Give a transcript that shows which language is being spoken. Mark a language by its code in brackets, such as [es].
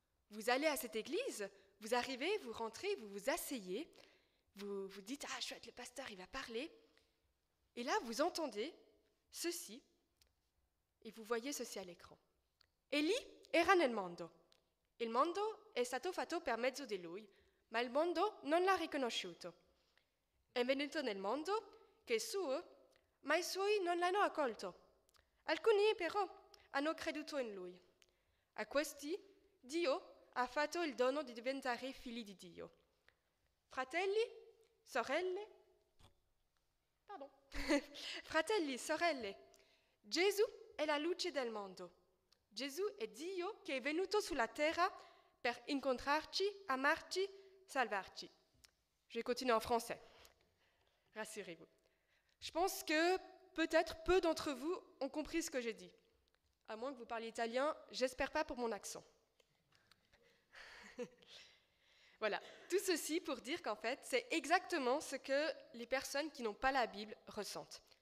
[fr] Vous allez à cette église, vous arrivez, vous rentrez, vous vous asseyez, vous vous dites « Ah, chouette, le pasteur, il va parler ». Et là, vous entendez ceci, et vous voyez ceci à l'écran. « [it] Eli era nel mondo. Il mondo è stato fatto per mezzo di lui, ma il mondo non l'ha riconosciuto. È venuto nel mondo che è suo, ma i suoi non l'hanno accolto. Alcuni però hanno creduto in lui. A questi Dio ha fatto il dono di diventare figli di Dio. Fratelli, sorelle, fratelli, sorelle, Gesù è la luce del mondo. Gesù è Dio che è venuto sulla terra per incontrarci, amarci, salvarci. [fr] Je continue en français. Rassurez-vous. Je pense que peut-être peu d'entre vous ont compris ce que j'ai dit. À moins que vous parliez italien, j'espère pas pour mon accent. Voilà, tout ceci pour dire qu'en fait, c'est exactement ce que les personnes qui n'ont pas la Bible ressentent.